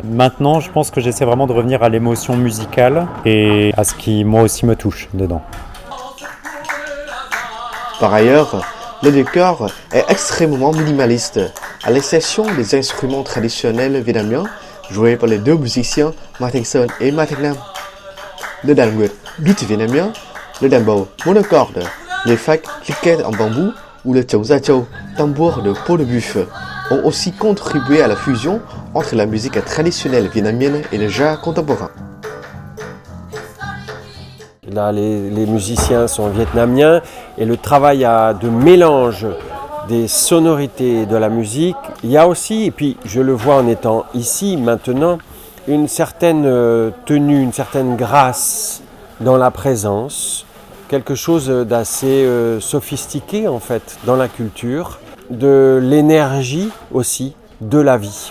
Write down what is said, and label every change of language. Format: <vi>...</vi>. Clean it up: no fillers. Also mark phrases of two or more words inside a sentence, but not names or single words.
<fr>Maintenant, je pense que j'essaie vraiment de revenir à l'émotion musicale et à ce qui, moi aussi, me touche dedans. Par ailleurs, le décor est extrêmement minimaliste, à l'exception des instruments traditionnels vietnamiens joués par les 2 musiciens Martin Sơn et Martin Nam.</fr> <vi>Le đàn nguyệt,</vi> <fr>luth vietnamien, le</fr> <vi>đàn bầu,</vi> <fr>monocorde, les facs, cliquettes en bambou ou le châu gia châu, tambour de peau de buffle, ont aussi contribué à la fusion entre la musique traditionnelle vietnamienne et le jazz contemporain. Là, les musiciens sont vietnamiens et le travail de mélange des sonorités de la musique, il y a aussi, et puis je le vois en étant ici maintenant, une certaine tenue, une certaine grâce dans la présence, quelque chose d'assez sophistiqué en fait dans la culture, de l'énergie aussi, de la vie.</fr>